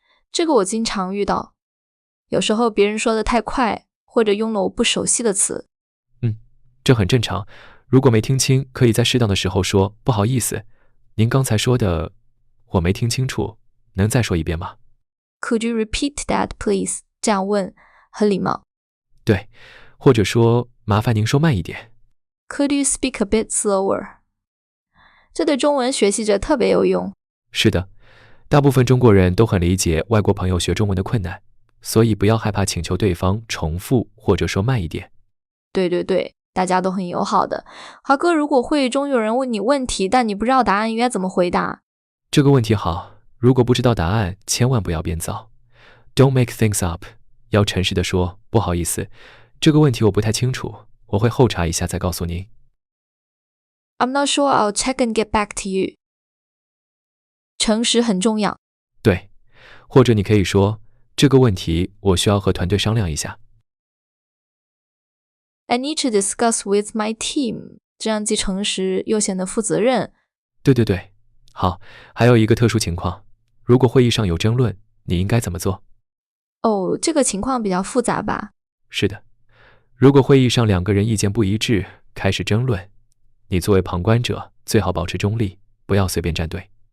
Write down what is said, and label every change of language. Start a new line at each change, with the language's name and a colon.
Chinese: 这个我经常遇到，有时候别人说的太快，或者用了我不熟悉的词。这很正常，如果没听清，可以在适当的时候说不好意思，您刚才说的我没听清楚，能再说一遍吗？
English: Could you repeat that please？
Chinese: 这样问很礼貌。对，或者说麻烦您说慢一点。
English: Could you speak a bit slower？
Chinese: 这对中文学习者特别有用。是的，大部分中国人都很理解外国朋友学中文的困难，所以不要害怕请求对方重复或者说慢一点。对对对，大家都很友好的。华哥，如果会议中有人问你问题，但你不知道答案，应该怎么回答？这个问题好，如果不知道答案，千万不要编造。
English: Don't make things up，
Chinese: 要诚实的说，不好意思，这个问题我不太清楚，我会后查一下再告诉您。
English: I'm not sure, I'll check and get back to you。
Chinese: 诚实很重要。对，或者你可以说，这个问题我需要和团队商量一下。
English: I need to discuss with my team，
Chinese: 这样既诚实又显得负责任。对对对，好，还有一个特殊情况，如果会议上有争论，你应该怎么做？这个情况比较复杂吧？是的，如果会议上2个人意见不一致，开始争论，你作为旁观者最好保持中立，不要随便站队。